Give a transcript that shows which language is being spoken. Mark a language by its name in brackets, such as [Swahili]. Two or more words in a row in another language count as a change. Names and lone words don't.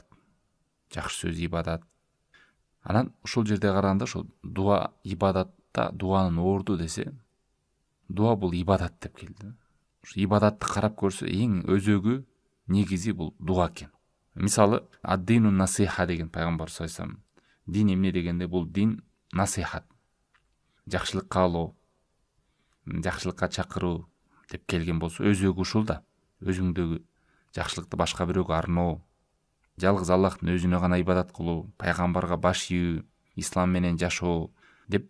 [Kyrgyz] Жакшы сөз ибадат. Анан ушул жерде караганда, ошол дуа ибадатта, дуанын орду десе, дуа бул ибадат деп келди. Ибадатты карап көрсө, эң өзөгү, негизи бул дуа экен. Мисалы, [Arabic] الدين النصيحة [Kyrgyz] деген пайгамбар [Arabic] صلى الله عليه وسلم, [Kyrgyz] дин эмне дегенде, бул дин насихат, жакшылык каалоо, жакшылыкка чакыруу деп келген болсо, өзөгү ушул да. Өзүңдөгү жакшылыкты башка бирөөгө арноо, жалгыз Аллахтын өзүнө гана ибадат кылуу, пайгамбарга баш ийүү, ислам менен жашоо деп.